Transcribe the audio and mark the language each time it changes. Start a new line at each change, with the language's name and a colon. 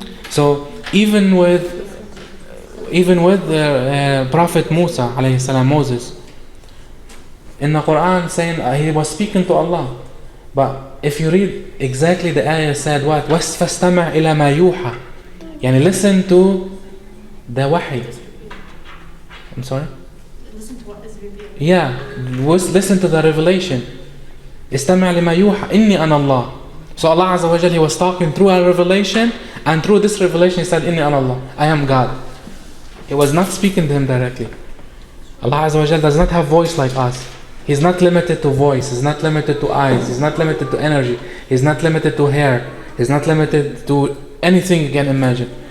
English: So even with the Prophet Moussa alayhi salam, Moses, in the Quran saying he was speaking to Allah, but if you read exactly, the ayah said what?
Arabic: وَاسْفَاسْتَمَعْ إِلَى مَا يُوحَى.
English: Yani listen to the wahi. I'm sorry? Listen to what is revealed. Yeah, listen to the revelation.
Arabic: استمع لما يوحى إني أنا الله.
English: So Allah Azza wa Jal, He was talking through a revelation, and through this revelation He said,
Arabic: إني أنا الله,
English: I am God. He was not speaking to him directly. Allah Azza wa Jal does not have voice like us. He's not limited to voice, He's not limited to eyes, He's not limited to energy, He's not limited to hair, He's not limited to anything you can imagine.